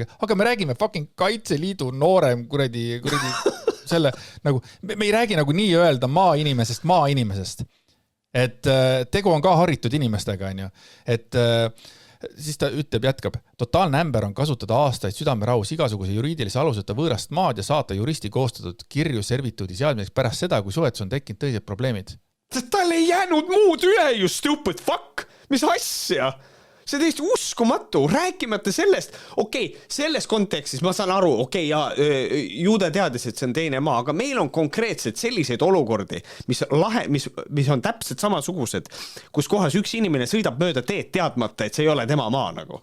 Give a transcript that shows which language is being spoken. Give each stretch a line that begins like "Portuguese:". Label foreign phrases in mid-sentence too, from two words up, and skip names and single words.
Estonian: aga me räägime fucking Kaitseliidu noorem kuradi selle, nagu, me ei räägi nagu nii öelda maainimesest, et tegu on ka haritud inimestega, on ju, et siis ta jätkab, totaalne ämber on kasutada aastaid südamerahus igasuguse juriidilise aluseta võõrast maad ja saata juristi koostatud kirju servituudi seadmiseks pärast seda, kui suhetus on tekkinud tõised probleemid. Tal ei jäänud muud üle,
English: you stupid fuck.
Estonian: Mis asja? See on täiesti uskumatu, rääkimata sellest, selles kontekstis ma saan aru, juude teadis, et see on teine maa, aga meil on konkreetselt selliseid olukordi, mis on täpselt samasugused, kus kohas üks inimene sõidab mööda teed teadmata, et see ei ole tema maa nagu.